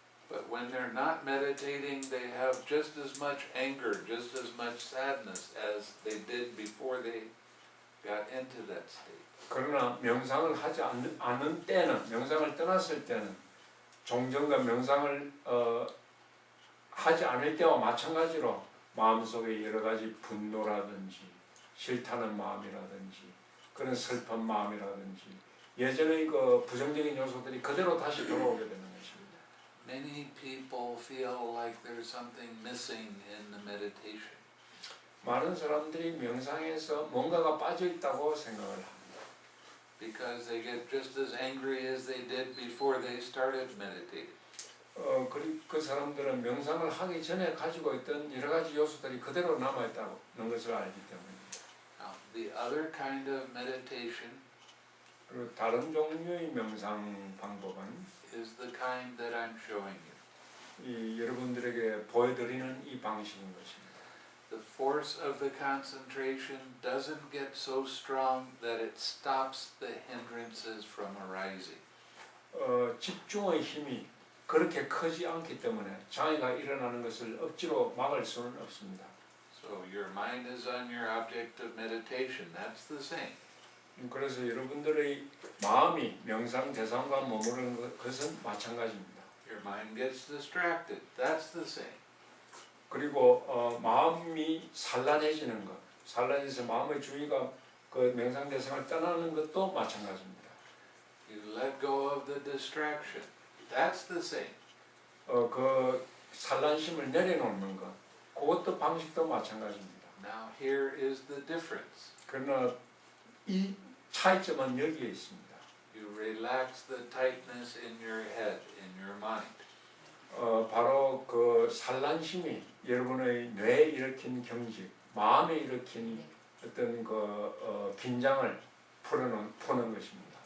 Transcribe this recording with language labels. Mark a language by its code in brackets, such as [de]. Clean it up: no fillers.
[en] But when they're not meditating, they have just as much anger, just as much sadness as they did before they got into that state. [ko] 그러나 명상을 하지 않는 때는, 명상을 떠났을 때는 종전과 명상을 하지 않을 때와 마찬가지로 마음속에 여러 가지 분노라든지 싫다는 마음이라든지 그런 슬픈 마음이라든지 예전의 그 부정적인 요소들이 그대로 다시 돌아오게 되는 것입니다. [en] Many people feel like there's something missing in the meditation. [ko] 많은 사람들이 명상에서 뭔가가 빠져 있다고 생각을 합니다. [en] Because they get just as angry as they did before they started meditating. [ko] 그 사람들은 명상을 하기 전에 가지고 있던 여러 가지 요소들이 그대로 남아있다는 것을 알기 때문입니다. [en] Now, the other kind of meditation [ko] 그리고 다른 종류의 명상 방법은 [en] is the kind that I'm showing you. [ko] 여러분들에게 보여드리는 이 방식인 것입니다. [en] The force of the concentration doesn't get so strong that it stops the hindrances from arising. [ko] 집중의 힘이 그렇게 크지 않기 때문에 장애가 일어나는 것을 억지로 막을 수는 없습니다. [en] So your mind is on your object of meditation. That's the same. [ko] 그래서 여러분들의 마음이 명상 대상과 머무르는 것은 마찬가지입니다. [en] Your mind gets distracted. That's the same. [ko] 그리고 마음이 산란해지는 것, 산란해서 마음의 주의가 그 명상 대상을 떠나는 것도 마찬가지입니다. [en] You let go of the distraction. That's the same. [ko] 그 산란심을 내려놓는 것, 그것도 방식도 마찬가지입니다. [en] Now here is the difference. [ko] 그러나 이 차이점은 여기에 있습니다. [en] You relax the tightness in your head, in your mind. [ko] 바로 그 산란심이 여러분의 뇌에 일으킨 경직, 마음에 일으킨 어떤 그 긴장을 푸는 것입니다.